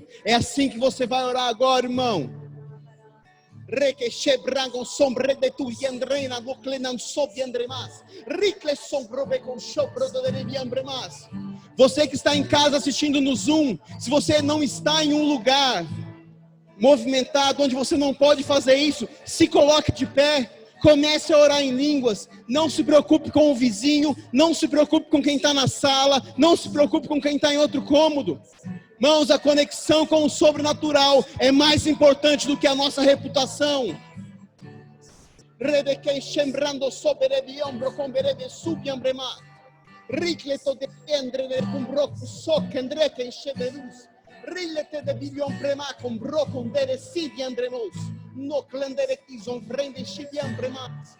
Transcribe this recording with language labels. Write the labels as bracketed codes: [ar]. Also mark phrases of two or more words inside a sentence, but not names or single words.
[pt] É assim que você vai orar agora, irmão. Você que está em casa assistindo no Zoom, se você não está em um lugar movimentado, onde você não pode fazer isso, se coloque de pé. Comece a orar em línguas. Não se preocupe com o vizinho. Não se preocupe com quem está na sala. Não se preocupe com quem está em outro cômodo. Irmãos, a conexão com o sobrenatural é mais importante do que a nossa reputação. Rilete de billion prema con brocon dere sidi andremos. No clendere kizon frende shibian premas.